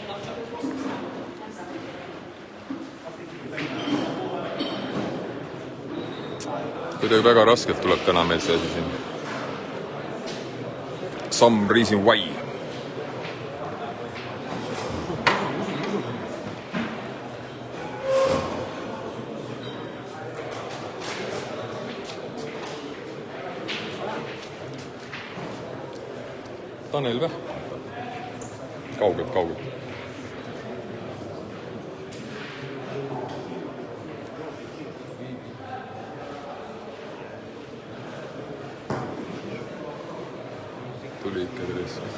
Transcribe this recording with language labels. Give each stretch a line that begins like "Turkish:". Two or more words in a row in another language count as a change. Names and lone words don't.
Estonian: Kuidagi väga raskelt tuleb täna meil see asi siin.
English: Some reason why.
Estonian: Tanel või? Kaugelt. Tuli ikka teles.